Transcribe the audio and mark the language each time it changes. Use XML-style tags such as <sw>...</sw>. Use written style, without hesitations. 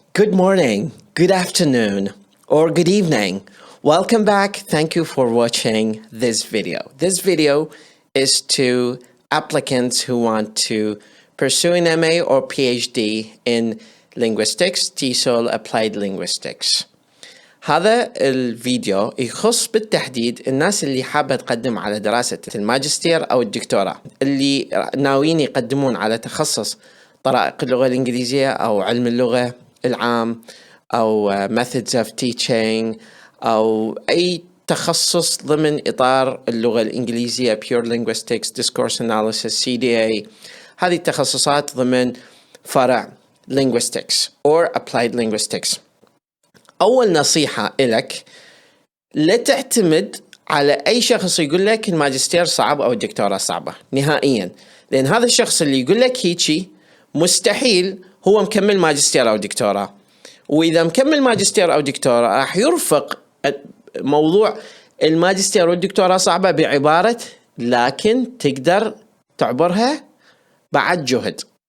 <en>Good morning, good afternoon, or good evening. Welcome back. Thank you for watching this video. This video is to applicants who want to pursue an MA or PhD in linguistics, TESOL Applied Linguistics.</en> <ar>هذا الفيديو يخص بالتحديد الناس اللي حابة تقدم على دراسة الماجستير أو الدكتوراه، اللي ناويين يقدمون على تخصص طرائق اللغة الإنجليزية أو علم اللغة العام أو</ar> <en>methods of teaching</en> <ar>أو أي تخصص ضمن إطار اللغة الإنجليزية</ar> <en>pure linguistics, discourse analysis, CDA.</en> <ar>هذه التخصصات ضمن فرع</ar> <en>linguistics or applied linguistics.</en> <ar>أول نصيحة إلك، لا تعتمد على أي شخص يقول لك الماجستير صعب أو الدكتوراه صعبة نهائيا، لأن هذا الشخص اللي يقول لك هيجي مستحيل هو مكمل ماجستير أو دكتوراه، وإذا مكمل ماجستير أو دكتوراه راح يرفق موضوع الماجستير والدكتوراه صعبة بعبارة لكن تقدر تعبرها بعد جهد.</ar>